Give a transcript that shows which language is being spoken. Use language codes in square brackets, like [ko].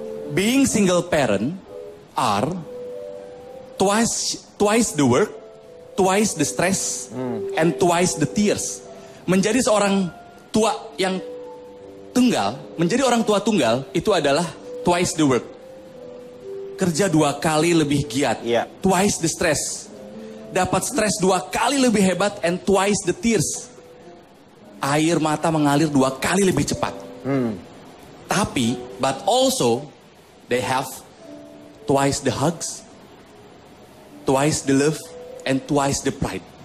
[en] Being single parent are twice the work, twice the stress, and twice the tears. [id] Menjadi seorang tua yang tunggal, menjadi orang tua tunggal itu adalah [en] twice the work. [id] Kerja 2 kali lebih giat, [en] twice the stress. [id] Dapat stres 2 kali lebih hebat, [en] and twice the tears. [id] Air mata mengalir 2 kali lebih cepat. Tapi, [en] but also they have twice the hugs, twice the love, and twice the pride.